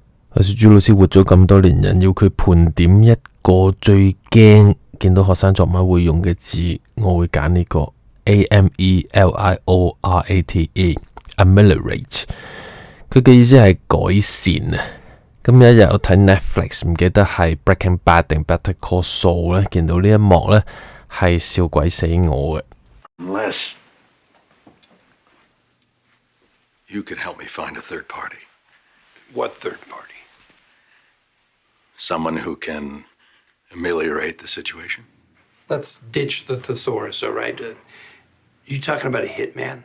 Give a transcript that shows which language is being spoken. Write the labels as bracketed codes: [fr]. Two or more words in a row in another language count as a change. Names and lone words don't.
[yue] 阿朱老師活咗咁多年人，要佢盤點一個最驚見到學生作文會用嘅字，我會揀呢個 ameliorate。ameliorate 佢嘅意思係改善啊。咁有一日我睇 Netflix， 唔記得係 Breaking Bad 定 Better Call Saul 咧，見到呢一幕咧係笑鬼死我嘅。 [en] Unless you could help me find a third party. What third party? Someone who can ameliorate the situation. Let's ditch the thesaurus, all right? You talking about a hitman?